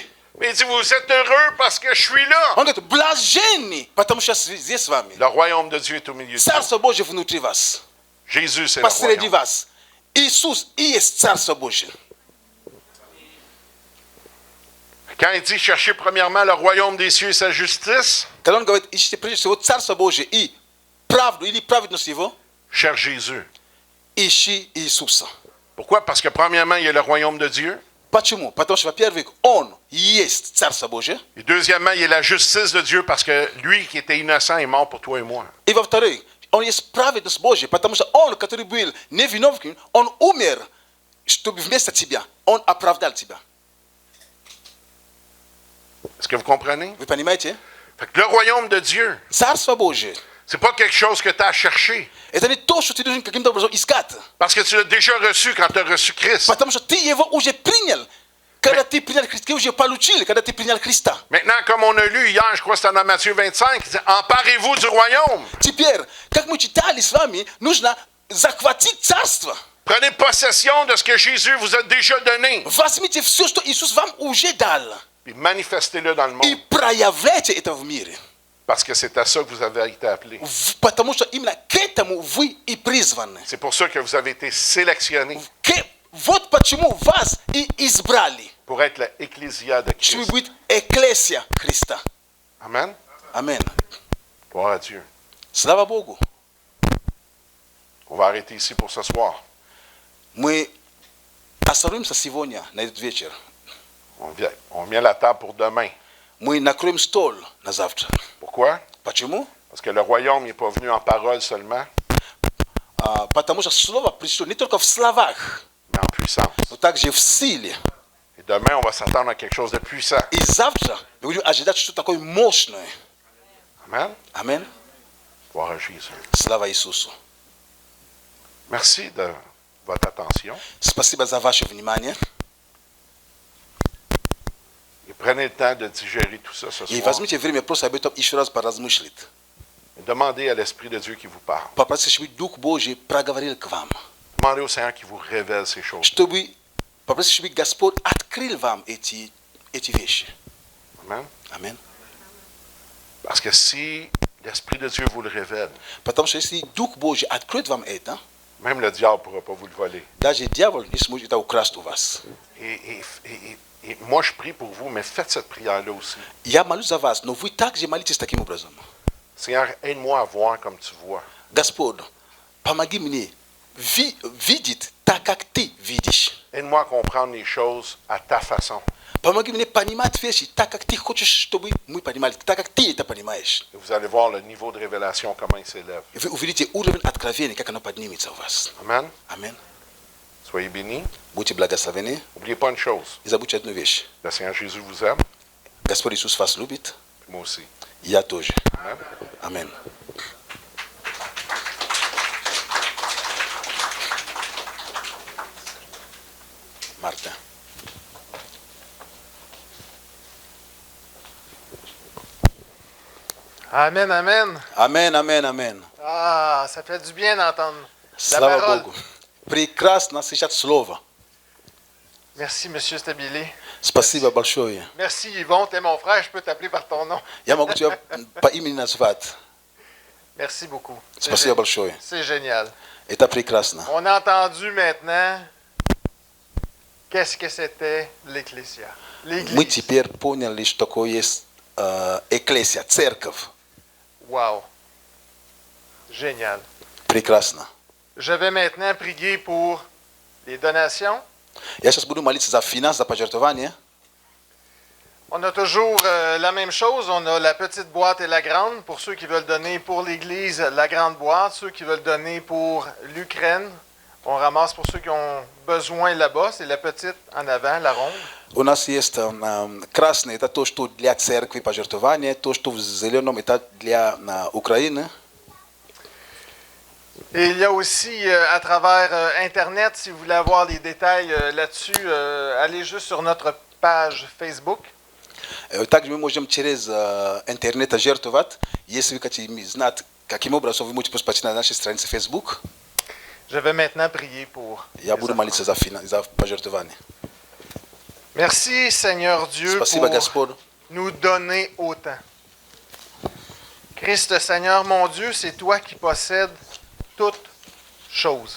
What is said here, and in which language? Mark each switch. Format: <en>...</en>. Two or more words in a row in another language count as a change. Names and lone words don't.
<fr>Mais il dit, vous êtes heureux parce que je suis là.</fr> <ru>Он говорит, блаженны, потому что я здесь с вами.</ru> <fr>Le royaume de Dieu est au milieu de vous.</fr> <ru>Царство Божье внутри вас,</ru> <fr>Jésus, c'est le</fr> <ru>посреди</ru> <fr>royaume.</fr> <ru>вас. Иисус и есть Царство Божье.</ru> <fr>Quand il dit chercher premièrement le royaume des cieux et sa justice,</fr> <ru>Когда он говорит, ищите прежде всего Царство Божье и правду или праведность Его,</ru> <fr>cherche Jésus.</fr> <ru>ищи Иисуса.</ru> <fr>Pourquoi? Parce que premièrement, il y a le royaume de Dieu.</fr> <ru>Почему? Потому что, во-первых, Он есть Царство Божье.</ru> <fr>Et deuxièmement, il y a la justice de Dieu parce que lui qui était innocent est mort pour toi et moi.</fr> <ru>И во-вторых, Он есть праведность Божья, потому что Он, который был невиновен, Он умер, чтобы вместо тебя, Он оправдал тебя.</ru> <fr>Est-ce que vous comprenez?</fr> <ru>Вы понимаете?</ru> <fr>Fait que le royaume de Dieu,</fr> <ru>Царство Божье.</ru> <fr>c'est pas quelque chose que tu as cherché.</fr> <ru>Это не то, что ты должен каким-то образом искать.</ru> <fr>Parce que tu l'as déjà reçu quand tu as reçu Christ.</fr> <ru>Потому что ты его уже принял. Когда ты принял Христа, ты уже получил, когда ты принял Христа.</ru> <fr>Maintenant, comme on a lu hier, je crois que c'était dans Matthieu 25, il dit, emparez-vous du royaume.</fr> <ru>Теперь, как мы читали с вами, нужно захватить царство.</ru> <fr>Prenez possession de ce que Jésus vous a déjà donné.</fr> <ru>Возьмите все, что Иисус вам уже дал.</ru> <fr>Puis manifestez-le dans le</fr> <ru>И</ru> <fr>monde.</fr> <ru>проявляйте это в мире.</ru> <fr>Parce que c'est à ça que vous avez été appelés.</fr> <ru>Потому что именно к этому вы и призваны.</ru> <fr>C'est pour ça que vous avez été sélectionnés</fr> <ru>Вот почему вас и избрали.</ru> <fr>pour être l'ecclésia de</fr> <ru>Чтобы</ru> <fr>Christ.</fr> <ru>быть экклесия Христа.</ru> <fr>Amen.</fr> <ru>Амин.</ru> <fr>Gloire à Dieu.</fr> <ru>Слава Богу.</ru> <fr>On va arrêter ici pour ce soir.</fr> <ru>Мы остановимся сегодня, на этот вечер.</ru> <fr>On met la table pour demain.</fr> <ru>Мы накроем стол на завтра.</ru> <fr>Pourquoi?</fr> <ru>Почему?</ru> <fr>Parce que le royaume n'est pas venu en parole seulement,</fr> <ru>Потому что слово пришло не только в словах,</ru> <fr>mais en puissance.</fr> <ru>но также в силе.</ru> <fr>Et demain, on va s'attendre à quelque chose de puissant.</fr> <ru>И завтра мы будем ожидать что-то такое мощное.</ru> <fr>Amen.</fr> <ru>Амин.</ru> <fr>Gloire à Jésus.</fr> <ru>Слава Иисусу.</ru> <fr>Merci de votre attention.</fr> <ru>Спасибо за ваше внимание.</ru> <fr>Et prenez le temps de digérer tout ça ce</fr> <ru>И</ru> <fr>soir.</fr> <ru>возьмите время просто об этом еще раз поразмыслить.</ru> <fr>Et demandez à l'Esprit de Dieu qui vous parle.</fr> <ru>Попросите, чтобы Дух Божий проговорил к вам.</ru> <fr>Demandez au Seigneur qui vous révèle ces choses.</fr> <ru>Чтобы попросите, чтобы Господь открыл вам эти вещи.</ru> <fr>Amen.</fr> <ru>Амин.</ru> <fr>Parce que si L'Esprit de Dieu vous le révèle.</fr> <ru>Потому что если Дух Божий откроет вам это,</ru> <fr>Même le diable ne pourra pas vous le voler.</fr> <ru>даже дьявол не сможет это украсть у вас.</ru> <fr>Et moi, je prie pour vous, mais faites cette prière-là aussi.</fr> <ru>Я молюсь за вас, но вы также молитесь таким образом.</ru> <fr>Seigneur, aide-moi à voir comme tu vois.</fr> <ru>Господь, помоги мне видеть так, как ты видишь.</ru> <fr>Aide-moi à comprendre les choses à ta façon.</fr> <ru>Помоги мне понимать вещи так, как ты хочешь, чтобы мы понимали, так, как ты это понимаешь.</ru> <fr>Et vous allez voir le niveau de révélation, comment il s'élève.</fr> <ru>И вы увидите уровень откровения, как оно поднимется у вас.</ru> <fr>Amen.</fr> <ru>Аминь.</ru> <fr>Soyez bénis.</fr> <ru>Будьте благословены.</ru> <fr>N'oubliez pas une chose.</fr> <ru>Не забудьте одну вещь.</ru> <fr>Le Seigneur Jésus vous aime,</fr> <ru>Господь Иисус вас любит,</ru> <fr>puis moi aussi.</fr> <ru>и я тоже.</ru> <fr>Amen.</fr> <ru>Аминь. Мартин.</ru> <fr>Amen, amen.</fr> <ru>Амен, амен, амен.</ru> <fr>Ah, ça fait du bien d'entendre la</fr> <ru>Слава</ru> <fr>parole.</fr> <ru>Богу. Прекрасно слышать слово.</ru> <fr>Merci, monsieur Stabile.</fr> <ru>Спасибо большое.</ru> <fr>Merci, Yvon. T'es mon frère, je peux t'appeler par ton nom.</fr> <ru>Я могу тебя по имени назвать.</ru> <fr>Merci beaucoup.</fr> <ru>Спасибо большое.</ru> <fr>C'est génial.</fr> <ru>Это прекрасно.</ru> <fr>On a entendu maintenant qu'est-ce que c'était l'Ecclésia.</fr> <ru>Мы</ru> <fr>L'Église.</fr> <ru>теперь поняли, что такое есть экклесия, церковь.</ru> <fr>Wow. Génial.</fr> <ru>Прекрасно.</ru> <fr>Je vais maintenant prier pour les donations.</fr> <ru>Я сейчас буду молиться за финансы, за пожертвования.</ru> <fr>On a toujours la même chose. On a la petite boîte et la grande. Pour ceux qui veulent donner pour l'Église, la grande boîte. Ceux qui veulent donner pour l'Ukraine, on ramasse pour ceux qui ont besoin là-bas. C'est la petite en avant, la ronde.</fr> <ru>У нас есть красный, это то, что для церкви пожертвования, то, что в зеленом, это для Украины.</ru> <fr>Et il y a aussi à travers Internet, si vous voulez avoir les détails là-dessus, allez juste sur notre page Facebook.</fr> <ru>Также мы можем через интернет жертвовать. Если вы хотите знать, каким образом вы можете посмотреть на нашей странице Facebook.</ru> <fr>Je vais maintenant prier pour.</fr> <ru>Я буду молиться за пожертвование.</ru> <fr>Merci Seigneur Dieu</fr> <ru>Спасибо,</ru> <fr>pour</fr> <ru>Господь.</ru> <fr>nous donner autant. Christ Seigneur, mon Dieu, c'est toi qui possèdes toutes choses.</fr>